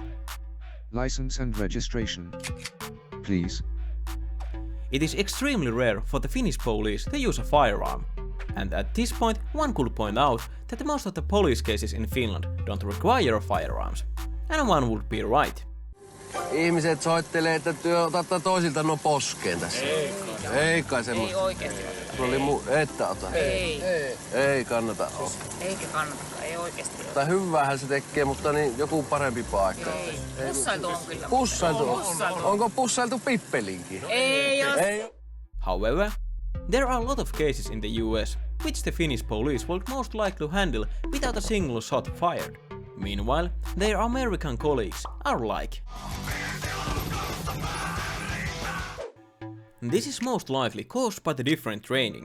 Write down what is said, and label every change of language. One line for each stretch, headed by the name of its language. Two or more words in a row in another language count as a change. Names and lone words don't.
English: License and registration, please. It is extremely rare for the Finnish police to use a firearm. And at this point, one could point out that most of the police cases in Finland don't require firearms. And one would be right.
Finnish: Ihmiset soittelee, että työ otatte toisilta no poskeen tässä. Ei kai semmoista. Ei oikeesti. Että ota. Ei kannata olla. Eikä kannata, ei oikeesti. Tai hyväähän se tekee, mutta niin joku parempi paikka. Ei. Pussailtu on kyllä. Pussailtu on. Onko pussailtu Pippelinkin? Ei.
English: However, there are a lot of cases in the US which the Finnish police would most likely handle without a single shot fired. Meanwhile, their American colleagues are like. This is most likely caused by the different training.